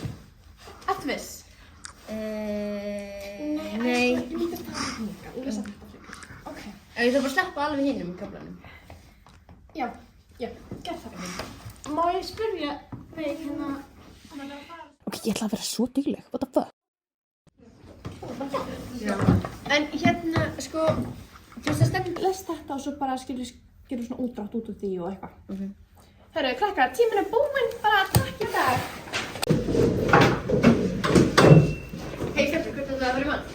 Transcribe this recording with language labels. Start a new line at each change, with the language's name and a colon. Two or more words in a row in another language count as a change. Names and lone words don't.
Icelandic: Ertu viss? Nei. Lítið það líka, lesa þetta frekar. Ok. Ég þarf bara að sleppa alveg hinum í kaflanum. Já, gerð það fyrir. Má ég spyrja þig hérna Ok, ég ætla að vera svo dugleg,
English: what the fuck?
Icelandic: Já. En hérna, sko, þú veist að Stefán lest þetta og svo bara gerur svona útdrátt út úr því og eitthvað. Hörru, krakkar, tíminn er búinn, bara takk í dag. Hei, Stefán, hvert er það að fara í mann?